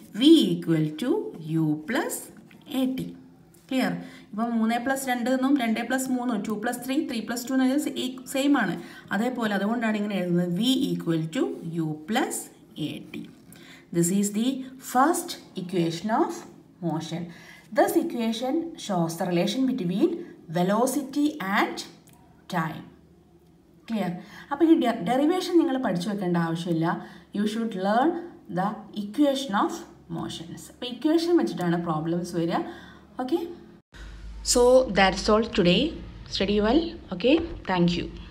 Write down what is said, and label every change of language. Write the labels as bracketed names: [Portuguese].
[English] V equal to u plus a t. Clear? [Malayalam] ഇപ്പം 3+2 എന്നും 2+3 2+3 3+2 എന്നത് സെയിം ആണ്. അതേപോലെ അതുകൊണ്ടാണ് ഇങ്ങനെ എഴുതുന്നത് [English] V equal to u plus a t. This is the first equation of motion. This equation shows the relation between velocity and time. Clear? [Malayalam] അപ്പോൾ ഈ ഡെറിവേഷൻ നിങ്ങൾ പഠിച്ചു വെക്കേണ്ട ആവശ്യമില്ല. [English] You should learn the equation of motions. [Malayalam] അപ്പോൾ equation വെച്ചിട്ടാണ് problems വരിക. [English] Okay, so that's all today. Study well. Okay, thank you.